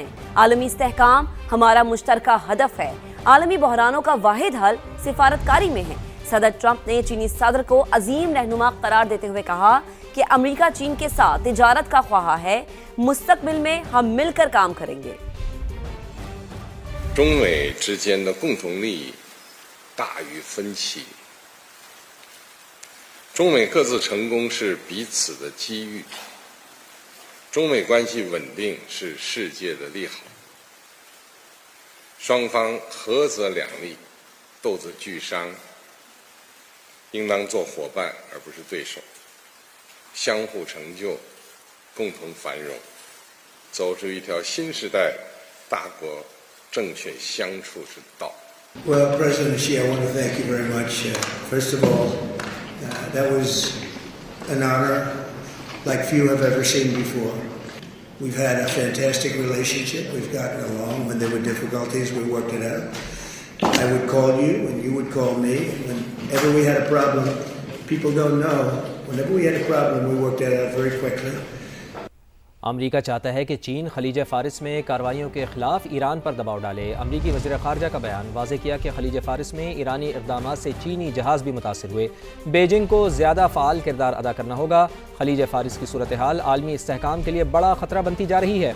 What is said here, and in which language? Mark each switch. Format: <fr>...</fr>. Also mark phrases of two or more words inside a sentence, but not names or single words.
<ur>عالمی استحکام ہمارا مشترکہ ہدف ہے۔ عالمی بحرانوں کا واحد حل سفارتکاری میں ہے۔ صدر ٹرمپ نے چینی صدر کو عظیم رہنما قرار دیتے ہوئے کہا کہ امریکہ چین کے ساتھ تجارت کا خواہاں ہے۔ مستقبل میں ہم مل کر کام کریں گے۔</ur> <zh>中美之间的共同利益大于分歧，中美各自成功是彼此的机遇，中美关系稳定是世界的利好，双方合则两利，斗则俱伤，应当做伙伴而不是对手，相互成就，共同繁荣，走出一条新时代大国正确相处之道。</zh> <en>Well, President Xi, I want to thank you very much. First of all, that was an honor like few have ever seen before. We've had a fantastic relationship. We've gotten along. When there were difficulties, we worked it out. I would call you, and you would call me. Whenever we had a problem, people don't know. Whenever we had a problem, we worked it out very quickly.</en> <ur>امریکہ چاہتا ہے کہ چین خلیج فارس میں کارروائیوں کے خلاف ایران پر دباؤ ڈالے۔ امریکی وزیر خارجہ کا بیان۔ واضح کیا کہ خلیج فارس میں ایرانی اقدامات سے چینی جہاز بھی متاثر ہوئے۔ بیجنگ کو زیادہ فعال کردار ادا کرنا ہوگا۔ خلیج فارس کی صورتحال عالمی استحکام کے لیے بڑا خطرہ بنتی جا رہی ہے۔</ur>